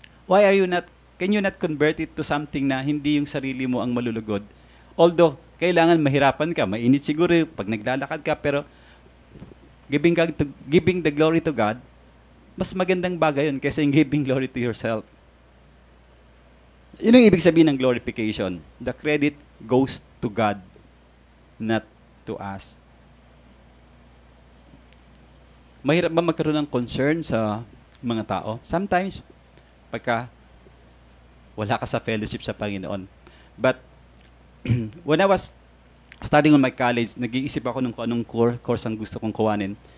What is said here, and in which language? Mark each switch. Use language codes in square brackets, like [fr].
[en] Why are you not, can you not convert it to something [tl] na hindi yung sarili mo ang malulugod? Although, kailangan mahirapan ka, mainit siguro pag naglalakad ka, pero [en] giving the glory to God, [tl] mas magandang bagay yun kaysa yung [en] giving glory to yourself. [tl] Yun ang ibig sabihin ng glorification. [en] The credit goes to God, not to us. [tl] Mahirap ba magkaroon ng concern sa mga tao? Sometimes, pagka wala ka sa fellowship sa Panginoon. [en] But, when I was studying on my college, [tl] nag-iisip ako kung anong course ang gusto kong kuhanin.